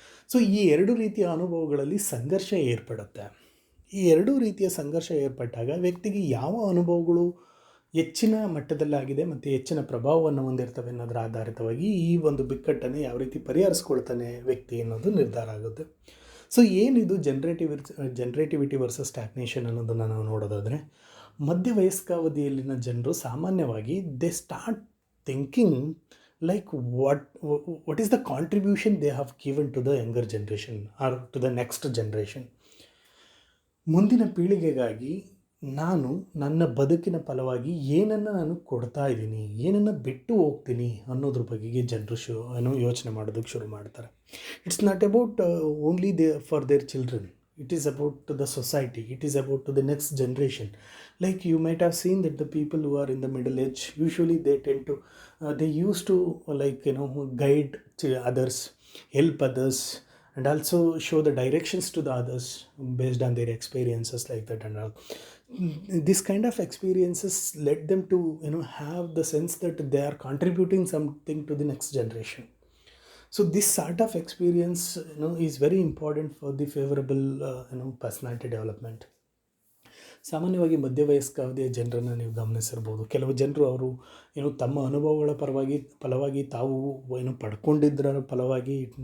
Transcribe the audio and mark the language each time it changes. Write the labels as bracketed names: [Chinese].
[Kannada] So ಈ 2 ರೀತಿಯ ಅನುಭವಗಳಲ್ಲಿ ಸಂಘರ್ಷ ಏರ್ಪಡುತ್ತೆ. ಈ 2 ರೀತಿಯ ಸಂಘರ್ಷ ಏರ್ಪಟ್ಟಾಗ ವ್ಯಕ್ತಿಗೆ ಯಾವ ಅನುಭವಗಳು ಹೆಚ್ಚಿನ ಮಟ್ಟದಲ್ಲಾಗಿದೆ ಮತ್ತು ಹೆಚ್ಚಿನ ಪ್ರಭಾವವನ್ನು ಹೊಂದಿರ್ತವೆ ಅನ್ನೋದರ ಆಧಾರಿತವಾಗಿ ಈ ಒಂದು ಬಿಕ್ಕಟ್ಟನ್ನು ಯಾವ ರೀತಿ ಪರಿಹರಿಸ್ಕೊಳ್ತಾನೆ ವ್ಯಕ್ತಿ ಅನ್ನೋದು ನಿರ್ಧಾರ ಆಗುತ್ತೆ. ಸೊ ಏನಿದು ಜನರೇಟಿವಿಟಿ ವರ್ಸಸ್ ಸ್ಟ್ಯಾಗ್ನೇಷನ್ ಅನ್ನೋದನ್ನು ನಾವು ನೋಡೋದಾದರೆ, ಮಧ್ಯವಯಸ್ಕಾವಧಿಯಲ್ಲಿನ ಜನರು ಸಾಮಾನ್ಯವಾಗಿ [English] They start thinking like what is the contribution they have given to the younger generation or to the next generation. [Kannada] ಮುಂದಿನ ಪೀಳಿಗೆಗಾಗಿ ನಾನು ನನ್ನ ಬದುಕಿನ ಫಲವಾಗಿ ಏನನ್ನು ನಾನು ಕೊಡ್ತಾ ಇದ್ದೀನಿ, ಏನನ್ನು ಬಿಟ್ಟು ಹೋಗ್ತೀನಿ ಅನ್ನೋದ್ರ ಬಗೆಗೆ ಜನರು ಯೋಚನೆ ಮಾಡೋದಕ್ಕೆ ಶುರು ಮಾಡ್ತಾರೆ. [English] It's not about only for their children, it is about to the society, it is about to the next generation. Like you might have seen that the people who are in the middle age, usually they tend to they used to guide to others, help others, and also show the directions to the others based on their experiences like that and all. This kind of experiences led them to have the sense that they are contributing something to the next generation. So this sort of experience is very important for the favorable personality development. [Kannada] ಸಾಮಾನ್ಯವಾಗಿ ಮಧ್ಯವಯಸ್ಕಾವಧಿಯ ಜನರನ್ನು ನೀವು ಗಮನಿಸಿರ್ಬೋದು. ಕೆಲವು ಜನರು ಅವರು ತಮ್ಮ ಅನುಭವಗಳ ಫಲವಾಗಿ ತಾವು ಪಡ್ಕೊಂಡಿದ್ದರ ಫಲವಾಗಿ